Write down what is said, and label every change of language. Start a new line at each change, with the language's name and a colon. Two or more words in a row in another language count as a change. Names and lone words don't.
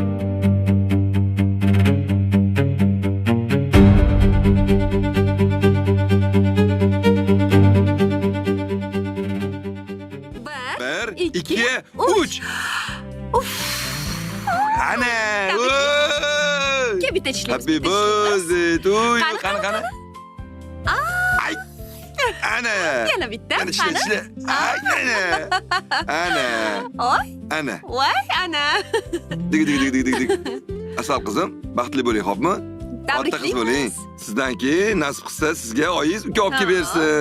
Uzbek: Bir, ikki, uch. Ana! Bitta ishlaymiz.
English: Happy birthday to you.
Uzbek: Qani. Ay. Ana. Yana bitta. Ana ishla. Ay, ana. Oy. Ana. Voy, ana. Dig. Asal qizim, baxtli bo'ling, xo'pmi? Orta qiz bo'ling. Sizdan keyin nasib qilsa sizga oyiz uka olib kelib bersin.